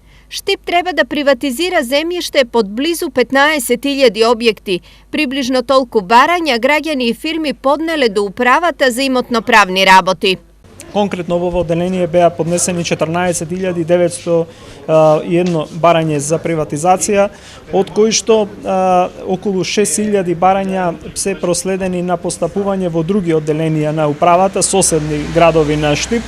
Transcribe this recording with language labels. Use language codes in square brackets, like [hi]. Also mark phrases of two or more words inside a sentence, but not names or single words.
[mk] Штип треба да приватизира земјиште под близу 15.000 објекти. Približno толку барања граѓани и фирми поднеле до управата за имотно-правни работи. Конкретно во одделение беа поднесени 14.901 барање за приватизација, од кои што околу 6.000 барања се проследени на постапување во други одделенија на управата, соседни градови на Štip.